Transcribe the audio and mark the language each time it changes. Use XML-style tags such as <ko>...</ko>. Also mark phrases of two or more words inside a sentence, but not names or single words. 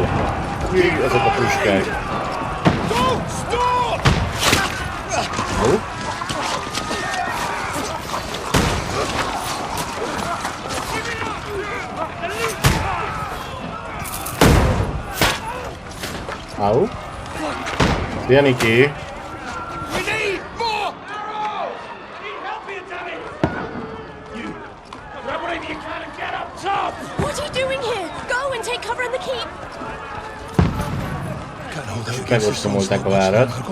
<hu>Ezek a puskák. Jó. Au. Szia, Niki.</hu> <en>What are you doing here? Go and take cover in the keep.</en> <hu>Megostomolták a várat.</hu>